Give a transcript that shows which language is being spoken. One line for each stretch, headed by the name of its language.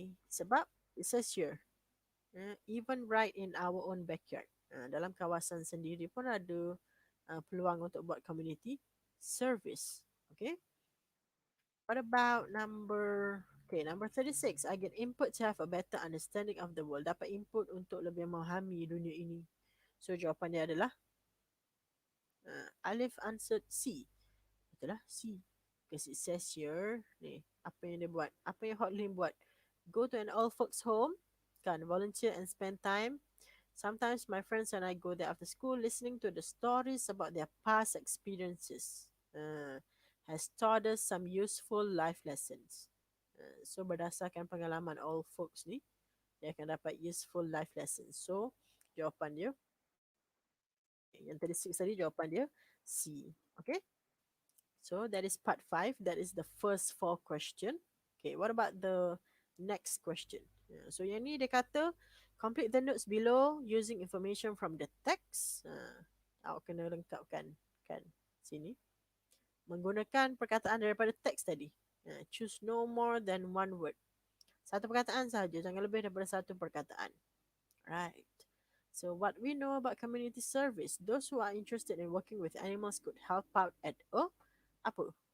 Malay: Sebab
English: it says here, even right in our own backyard.
Malay: Dalam kawasan sendiri pun ada peluang untuk buat community service. Okay.
English: What about number 36? I get input to have a better understanding of the world.
Malay: Dapat input untuk lebih memahami dunia ini. So jawapan dia adalah Alif answered C. Betul lah, C.
English: Because it says here,
Malay: ni, apa yang dia buat? Apa yang Hotline buat?
English: Go to an old folks home, kan, volunteer and spend time. Sometimes my friends and I go there after school listening to the stories about their past experiences. Has taught us some useful life lessons.
Malay: So berdasarkan pengalaman old folks ni, dia akan dapat
English: useful life lessons.
Malay: So, jawapan dia, yang tadi 6 tadi jawapan dia C. Okay?
English: So, that is part 5. That is the first 4 question. Okay, what about the next question? So,
Malay: yang ni dia kata,
English: complete the notes below using information from the text.
Malay: Awak kena lengkapkan kan sini. Menggunakan perkataan daripada teks tadi.
English: Choose no more than one word.
Malay: Satu perkataan sahaja, jangan lebih daripada satu perkataan.
English: Right. So what we know about community service, those who are interested in working with animals could help out at a apa?